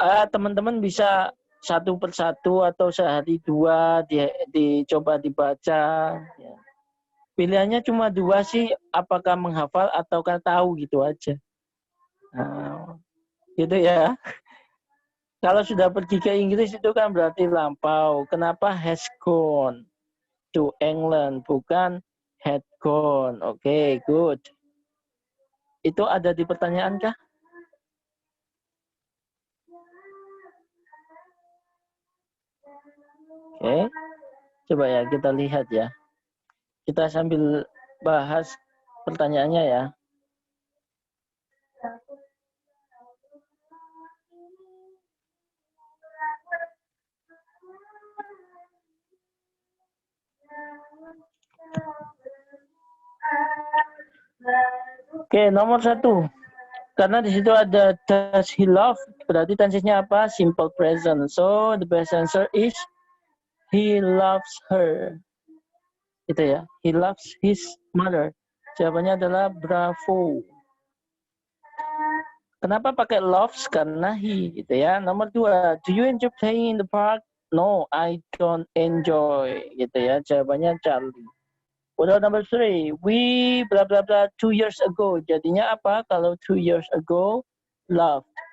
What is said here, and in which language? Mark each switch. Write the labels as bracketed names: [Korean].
[Indonesian] Teman-teman bisa satu persatu atau sehari dua dicoba dibaca. Ya. Pilihannya cuma dua sih, apakah menghafal ataukah tahu gitu aja. Nah, gitu ya. Kalau sudah pergi ke Inggris itu kan berarti lampau. Kenapa [English] has gone to England [Indonesian] bukan [English] had gone? [Indonesian] Oke, good. Itu ada di pertanyaan kah? Oke. Coba ya kita lihat ya. Kita sambil bahas pertanyaannya ya. Oke, nomor 1. Karena di situ ada [English] does he love, [Indonesian] berarti tensesnya apa? Simple present. [English] So the best answer is he loves her. [Indonesian] Itu ya. [English] He loves his mother. [Indonesian] Jawabannya adalah bravo. Kenapa pakai loves? Karena he, gitu ya. [English] Nomor 2, do you enjoy playing in the park? No, I don't enjoy, [Indonesian] gitu ya. Jawabannya [English] Charlie. [Indonesian] Udah [English] number 3, we bla bla bla 2 years ago. [Indonesian] Jadinya apa kalau [English] 2 years ago? Loved.